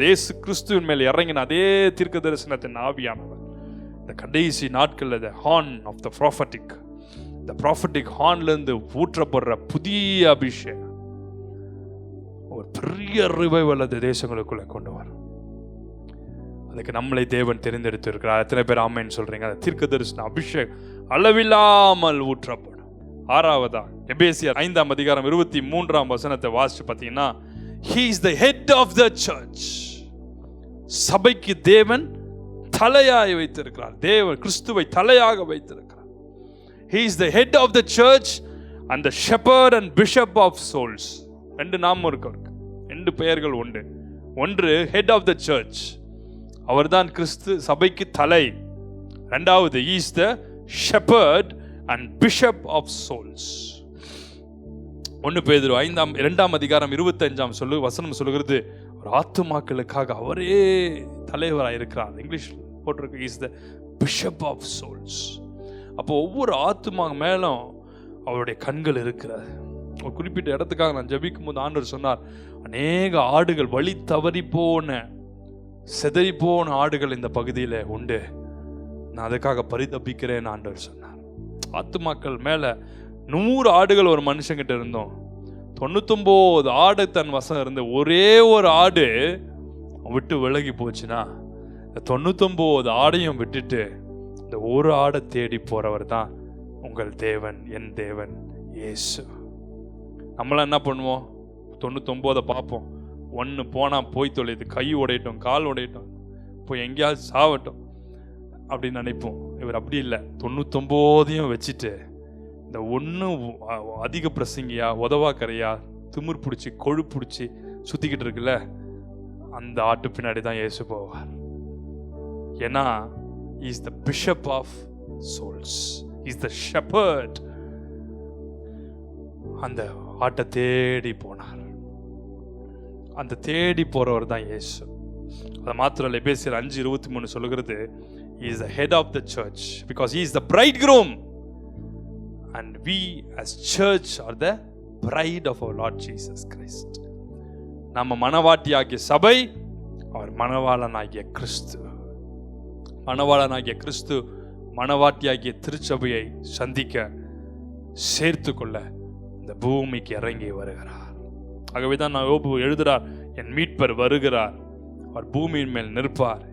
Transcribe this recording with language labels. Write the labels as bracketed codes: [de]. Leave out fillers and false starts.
[ta] இயேசு கிறிஸ்துவின் மேல் இறங்கின அதே தீர்க்க தரிசனத்தின் ஆவியானவர் இந்த கடைசி நாட்களில் [en] horn of the prophetic, [ta] இந்த ப்ராஃபட்டிக் ஹார்ன்ல இருந்து ஊற்றப்படுற புதிய அபிஷேகம் ஒரு பெரிய ரிவைவல் அந்த தேசங்களுக்குள்ள கொண்டு வரும். அதுக்கு நம்மளை தேவன் தெரிந்தெடுத்து இருக்கிறார். எத்தனை பேர் ஆமென் சொல்றீங்க? அந்த தீர்க்க தரிசன அபிஷேகம் அளவில்லாமல் ஊற்றப்படும். 6வதா எபேசியர் 5:23 வாசிச்சு பார்த்தீங்கன்னா, [en] he is the head of the church. [ta] சபைக்கு தேவன் தலையாய் வைத்திருக்கிறார். தேவன் கிறிஸ்துவை தலையாக வைத்திருக்கிறார். [en] he is the head of the church and the shepherd and bishop of souls. [ta] ரெண்டு நாமம் இருக்கு, 2 பெயர்கள் உண்டு. ஒன்று [en] head of the church, [ta] அவர்தான் கிறிஸ்து சபைக்கு தலை. இரண்டாவது [en] he is the shepherd and bishop of souls. [ta] 1 பேதுரு 5:25 சொல்லுகிறது, ஒரு ஆத்துமாக்களுக்காக அவரே தலைவராக இருக்கிறார். இங்கிலீஷ் போட்டிருக்கு [en] he is the bishop of souls. [ta] அப்போ ஒவ்வொரு ஆத்துமா மேலும் அவருடைய கண்கள் இருக்கிறது. ஒரு குறிப்பிட்ட இடத்துக்காக நான் ஜெபிக்கும் போது ஆண்டவர் சொன்னார், அநேக ஆடுகள் வழி தவறி போன செதறி போன ஆடுகள் இந்த பகுதியில் உண்டு, நான் அதுக்காக பரிதபிக்கிறேன் ஆண்டவர் சொன்னார். ஆத்துமாக்கள் மேல 100 ஆடுகள் ஒரு மனுஷங்கிட்ட இருந்தோம், 99 ஆடு தன் வசம் இருந்து ஒரே ஒரு ஆடு விட்டு விலகி போச்சுன்னா, இந்த 99 ஆடையும் விட்டுட்டு இந்த ஒரு ஆடை தேடி போறவர் தான் உங்கள் தேவன், என் தேவன் இயேசு. நம்மளாம் என்ன பண்ணுவோம்? 99 பார்ப்போம், 1 போனா போய் தொலைது, கை உடையட்டும், கால் உடையட்டும், போய் எங்கேயாவது சாவட்டும் அப்படின்னு நினைப்போம். இவர் அப்படி இல்லை, 99 வச்சுட்டு இந்த 1 அதிக பிரசங்கியா, உதவாக்கரையா, திமிர் பிடிச்சி கொழு பிடிச்சி சுத்திக்கிட்டு இருக்குல்ல, அந்த ஆட்டு பின்னாடி தான் இயேசு போவார். ஏன்னா [en] he is the bishop of souls, he is the shepherd. [ta] அந்த ஆட்டை தேடி போனார். அந்த தேடி போறவர் தான் இயேசு. அது மாத்திரம் இல்லை, எபேசியர் 5:23 சொல்லுகிறது, [en] he is the head of the church because he is the bridegroom and we as church are the bride of our Lord Jesus Christ. [ta] நம்ம மணவாட்டியாகிய சபை, அவர் மணவாளனாகிய கிறிஸ்து. மணவாளனாகிய கிறிஸ்து மணவாட்டியாகிய திருச்சபையை சந்திக்க சேர்த்து கொள்ள இந்த பூமிக்கு இறங்கி வருகிறார். ஆகவே தான் நான் யோபு எழுதுறார், என் மீட்பர் வருகிறார், அவர் பூமியின் மேல் நிற்பார்.